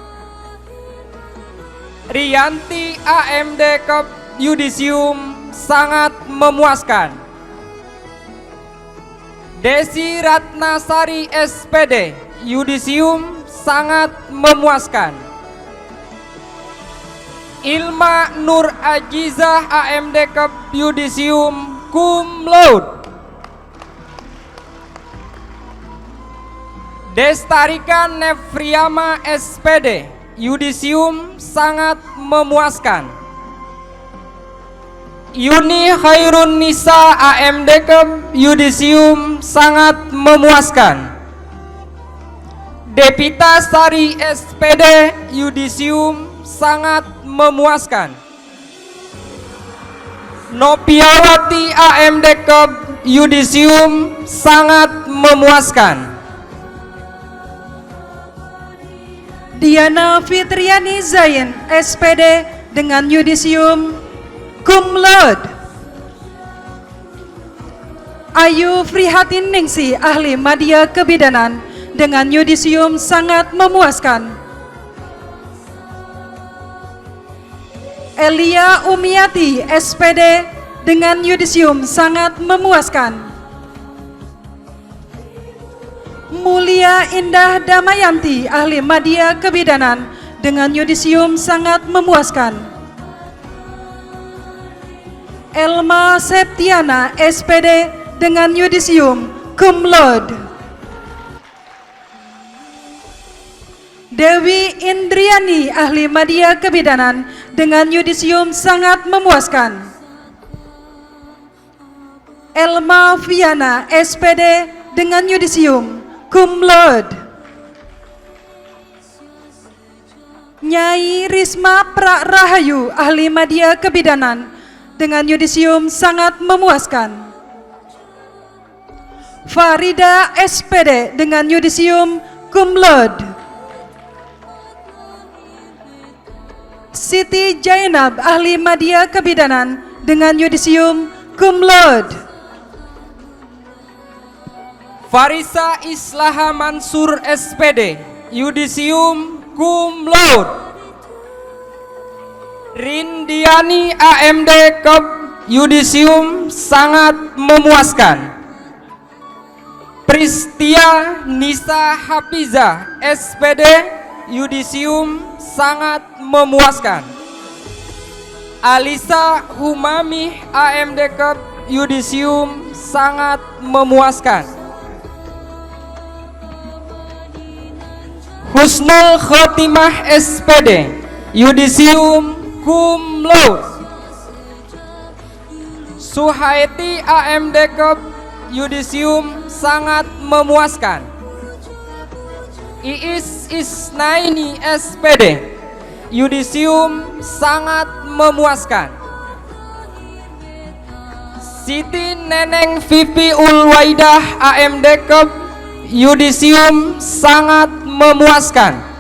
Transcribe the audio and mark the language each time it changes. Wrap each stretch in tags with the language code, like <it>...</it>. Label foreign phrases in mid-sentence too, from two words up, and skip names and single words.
<id>Rianti AMD Cup, yudisium sangat memuaskan. Desi Ratnasari, SPD, yudisium sangat memuaskan. Ilma Nur Ajizah AMD Cup, yudisium</id> <la>cum laude.</la> <id>Destarika Nefriama, SPD, yudisium sangat memuaskan. Yuni Khairun Nisa AMD Cup, yudisium sangat memuaskan. Depita Sari, SPD, yudisium sangat memuaskan. Nopiawati AMD Cup, yudisium sangat memuaskan. Diana Fitriani Zain, SPD, dengan yudisium</id> <la>cum laude.</la> <id>Ayu Frihatin Ningsi, ahli media kebidanan, dengan yudisium sangat memuaskan. Elia Umiati, SPD, dengan yudisium sangat memuaskan. Mulia Indah Damayanti, ahli media kebidanan, dengan yudisium sangat memuaskan. Elma Septiana, SPD, dengan yudisium</id> <la>cum laude.</la> <id>Dewi Indriani, ahli media kebidanan, dengan yudisium sangat memuaskan. Elma Viana, SPD, dengan yudisium</id> <la>cum laude.</la> <id>Nyai Risma Prarahayu, ahli media kebidanan, dengan yudisium sangat memuaskan. Farida, SPD, dengan yudisium</id> <la>cum laude.</la> <id>Siti Jainab, ahli media kebidanan, dengan yudisium</id> <la>cum laude.</la> <id>Farisa Islaha Mansur, SPD, yudisium</id> <la>cum laude.</la> <id>Rindiani AMD Cup, yudisium sangat memuaskan. Pristia Nisa Hafiza, SPD, yudisium sangat memuaskan. Alisa Humami AMD Cup, yudisium sangat memuaskan. Husnul Khotimah, SPD, yudisium</id> <la>cum laude.</la> <id>Suhaiti AMD Cup, yudisium sangat memuaskan. Iis Isnaini, SPD, yudisium sangat memuaskan. Siti Neneng Vivi Ulwaidah AMD Cup, yudisium sangat memuaskan.</id>